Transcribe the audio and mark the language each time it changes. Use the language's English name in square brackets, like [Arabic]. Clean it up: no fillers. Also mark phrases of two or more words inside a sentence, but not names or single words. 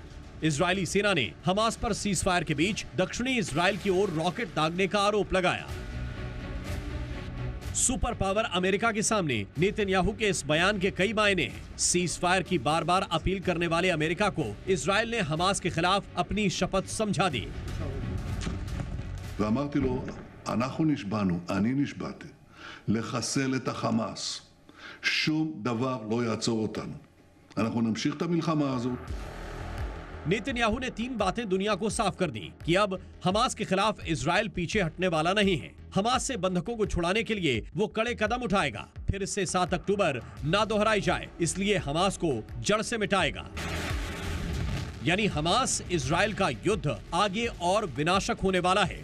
[Hindi] इजरायली सेना ने हमास पर सीज फायर के बीच दक्षिणी इजरायल की ओर रॉकेट दागने का आरोप लगाया। सुपर पावर अमेरिका के सामने नेतन्याहू के इस बयान के कई मायने हैं। सीज फायर की बार बार अपील करने वाले अमेरिका को इजरायल ने हमास के खिलाफ अपनी शपथ समझा दी। [Hebrew] ואמרתי לו, אנחנו נשבענו, אני נשבעתי, לחסל את החמאס. שום דבר לא יעצור אותנו. אנחנו נמשיך את המלחמה הזאת. [Hindi] नेतन्याहू ने 3 बातें दुनिया को साफ कर दी कि अब हमास के खिलाफ इजरायल पीछे हटने वाला नहीं है। हमास से बंधकों को छुड़ाने के लिए वो कड़े कदम उठाएगा। फिर से 7 अक्टूबर ना दोहराई जाए, इसलिए हमास को जड़ से मिटाएगा। यानी हमास इजरायल का युद्ध आगे और विनाशक होने वाला है।